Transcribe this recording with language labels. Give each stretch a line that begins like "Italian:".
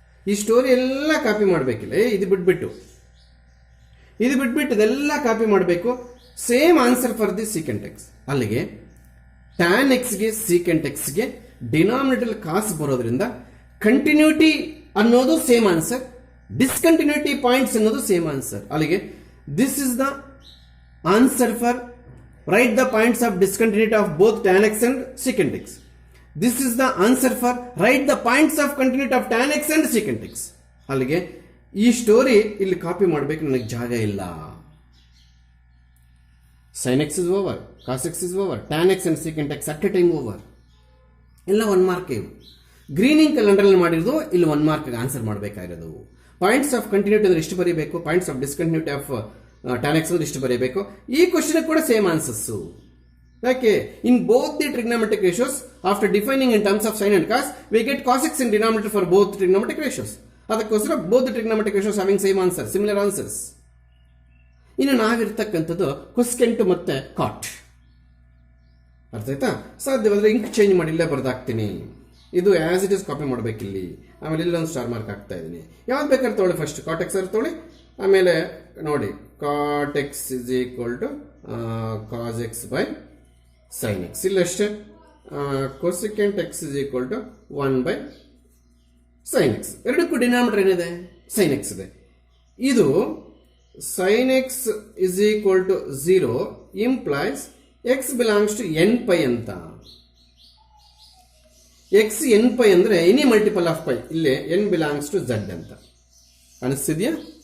Kannada: ಈ ಸ್ಟೋರಿ ಎಲ್ಲ ಕಾಪಿ ಮಾಡಬೇಕಿಲ್ಲ, ಇದು ಬಿಟ್ಬಿಟ್ಟು ಇದೆಲ್ಲ ಕಾಪಿ ಮಾಡಬೇಕು.
English: Same answer for the secant x.
Kannada: ಅಲ್ಲಿಗೆ ಟ್ಯಾನ್ ಎಕ್ಸ್ಗೆ ಸೀಕೆಂಟ್ ಎಕ್ಸ್ಗೆ ಡಿನಾಮಿನೇಟರ್ ಕಾಸ್ ಬರೋದ್ರಿಂದ ಕಂಟಿನ್ಯೂಟಿ ಅನ್ನೋದು ಸೇಮ್ ಆನ್ಸರ್, ಡಿಸ್ಕಂಟಿನ್ಯೂಟಿ ಪಾಯಿಂಟ್ಸ್ ಅನ್ನೋದು ಸೇಮ್ ಆನ್ಸರ್. ಅಲ್ಲಿಗೆ
English: This is the answer for write the points of discontinuity of both tan x and secant x. This is the answer for write the points of continuity of tan x and secant x.
Kannada: ಅಲ್ಲಿಗೆ ಈ story ಇಲ್ಲಿ copy ಮಾಡಬೇಕು, ನನಗೆ ಜಾಗ ಇಲ್ಲ.
English: sin x is over, cos x is over, tan x and secant x at a time over.
Kannada: ಎಲ್ಲ 1 mark. ಇವು greening ಕಲಂಡರ್ ಮಾಡಿರೋದು ಇಲ್ಲಿ 1 ಮಾರ್ಕ್ ಆನ್ಸರ್ ಮಾಡಬೇಕಾಗಿರೋದು. ಪಾಯಿಂಟ್ಸ್ ಆಫ್ ಕಂಟಿನ್ಯೂಟಿ ಅಂದ್ರೆ ಇಷ್ಟು ಬರೀಬೇಕು, points of discontinuity of tan x ಅಂದ್ರೆ ಇಷ್ಟು ಬರೀಬೇಕು. ಈ ಕ್ವಶನ್ ಕೂಡ ಸೇಮ್ ಆನ್ಸರ್ಸ್. ಯಾಕೆ?
English: In both the trigonometric ratios after defining in terms of sine and cos we get cos x in denominator for both trigonometric ratios.
Kannada: ಅದಕ್ಕೋಸ್ಕರ
English: Both the trigonometric ratios having same answer, similar answers.
Kannada: ಇನ್ನು ನಾವಿರ್ತಕ್ಕಂಥದ್ದು ಕೊಸ್ಕೆಂಟ್ ಮತ್ತೆ ಕಾಟ್. ಅರ್ಥ ಆಯ್ತಾ? ಸಾಧ್ಯವಾದ್ರೆ ink change ಮಾಡಿ ಇಲ್ಲೇ ಬರ್ದಾಕ್ತೀನಿ. ಇದು as it is copy ಮಾಡಬೇಕಿಲ್ಲಿ. ಆಮೇಲೆ ಇಲ್ಲೊಂದು ಸ್ಟಾರ್ ಮಾರ್ಕ್ ಹಾಕ್ತಾ ಇದ್ದೀನಿ. ಯಾವ್ದು ಬೇಕಾದ್ರೆ ತೊಗೊಳ್ಳಿ, ಫಸ್ಟ್ ಕಾಟ್ ಎಕ್ಸ್ ತೊಗೊಳ್ಳಿ, ಆಮೇಲೆ ನೋಡಿ
English: cot x is equal to cos x by sin x.
Kannada: ಇಲ್ಲಷ್ಟೇ
English: cosecant x is equal to 1 by sin x.
Kannada: ಎರಡಕ್ಕೂ ಡಿನಾಮಿನೇಟರ್ ಏನಿದೆ?
English: sin x ಇದೆ. ಇದು sin x is equal to 0 implies x belongs to n pi
Kannada: ಅಂತ.
English: x n pi
Kannada: ಅಂದ್ರೆ
English: Any multiple of pi.
Kannada: ಇಲ್ಲೇ
English: n belongs to z
Kannada: ಅಂತ ಅನಿಸ್ತಿದ್ಯಾ?